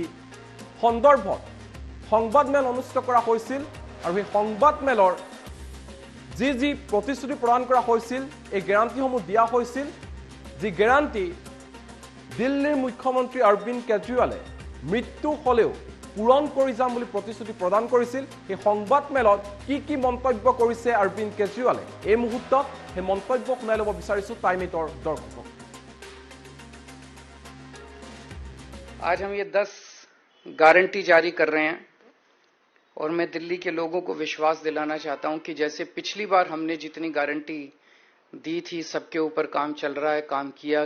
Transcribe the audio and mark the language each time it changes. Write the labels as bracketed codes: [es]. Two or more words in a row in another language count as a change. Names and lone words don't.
[as] সন্দৰ্ভত সংবাদমেল অনুষ্ঠিত কৰা হৈছিল আৰু এই সংবাদমেলৰ যি প্ৰতিশ্ৰুতি প্ৰদান কৰা হৈছিল এই গ্যাৰান্টিসমূহ দিয়া হৈছিল যি গ্যাৰান্টি দিল্লীৰ মুখ্যমন্ত্ৰী অৰবিন্দ কেজৰিৱালে মৃত্যু হলেও পূৰণ কৰি যাম বুলি প্ৰতিশ্ৰুতি প্ৰদান কৰিছিল এই সংবাদমেলত কি মন্তব্য কৰিছে অৰবিন্দ কেজৰিৱালে এই মুহূৰ্তত সেই মন্তব্য শুনাই ল'ব বিচাৰিছো টাইমিটৰ দৰ্শকক [hi] आज हम ये 10 गारंटी जारी कर रहे हैं और मैं दिल्ली के लोगों को विश्वास दिलाना चाहता हूं कि जैसे पिछली बार हमने जितनी गारंटी दी थी सबके ऊपर काम चल रहा है काम किया